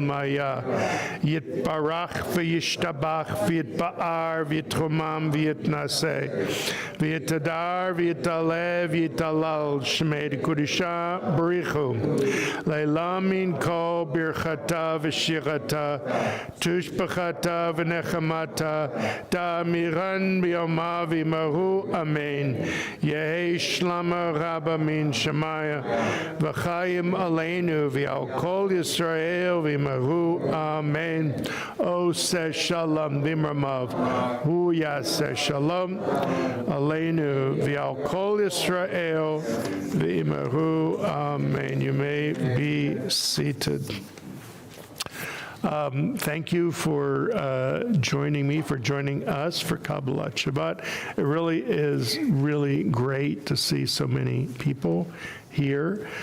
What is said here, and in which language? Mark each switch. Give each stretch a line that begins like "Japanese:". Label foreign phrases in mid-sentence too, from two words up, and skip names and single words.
Aramaic: מיא יתברך וישתבח ויתפאר ויתרומם ויתנשא ויתהדר ויתע ויתעלה ויתהלל שמיה דקודשא בריך הוא לעילא מן כל ברכתא ושירתא תשבחתא ונחמתא דאמירן בעלמא ואמרו אמן יהא שלמא רבא מן שמיא וחיים עלינו ועל כל ישראל ואמרו אמן.
Hebrew: עושה שלום במרומיו הוא יעשה שלום עלינו ועל כל ישראל ואמרו אמן.
English: You may be seated. Thank you for joining me, for joining us for Kabbalat Shabbat. It really is really great to see so many people here.